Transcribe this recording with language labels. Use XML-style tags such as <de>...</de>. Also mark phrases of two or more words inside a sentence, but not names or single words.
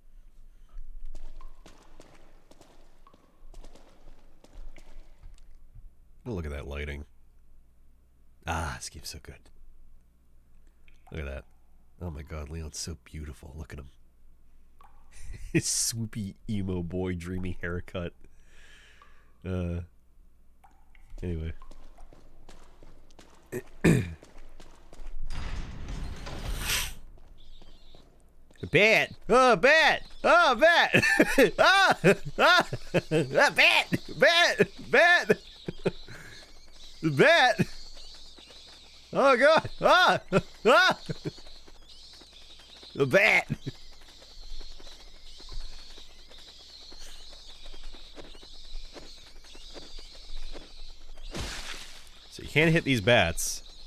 <en>Oh, look at that lighting. Ah, this game's so good. Look at that. Oh my god, Leon's so beautiful. Look at him. His swoopy emo boy dreamy haircut. Anyway. Bat! Oh, bat! Oh, bat! Ah! Ah! Ah! Bat! Bat! Bat! The bat! Oh god! Ah! Ah! The bat! So you can't hit these bats.</en>